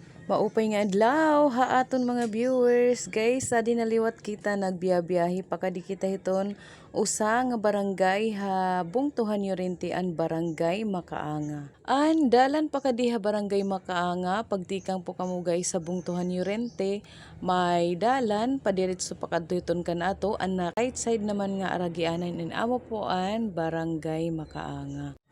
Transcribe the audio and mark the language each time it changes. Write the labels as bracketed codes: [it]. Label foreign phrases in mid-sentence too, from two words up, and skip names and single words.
[war] Maupay nga adlaw ha aton mga viewers. Guys, sa naliwat kita nagbiyabiyahe pa kadi kita hiton usa nga barangay ha bungtuhan Yorente an barangay Makaanga. An dalan pa kadi ha barangay Makaanga pagtikang po kamo guys sa bungtuhan Yorente may dalan padiretso pa kadto hiton kanato an na [en] right side [war] naman nga aragianan in amo po an barangay Makaanga.